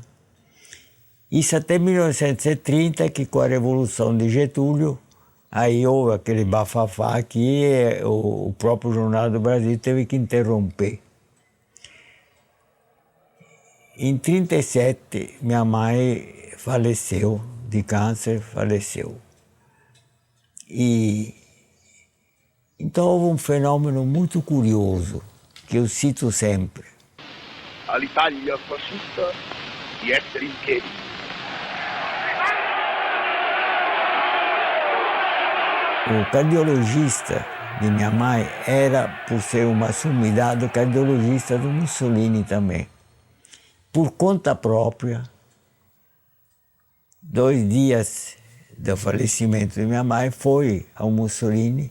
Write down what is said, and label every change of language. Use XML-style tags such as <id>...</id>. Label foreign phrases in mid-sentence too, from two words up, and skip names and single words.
<pt>Isso até 1930, que com a Revolução de Getúlio, aí houve aquele bafafá que o próprio Jornal do Brasil teve que interromper. Em 1937, minha mãe faleceu de câncer, faleceu. E então houve um fenômeno muito curioso, que eu cito sempre.</pt> <it>All'Italia fascista di essere in piedi.</it> <pt>O cardiologista de minha mãe era, por ser uma sumidade, o cardiologista do Mussolini também. Por conta própria, 2 dias do falecimento de minha mãe, foi ao Mussolini.</pt>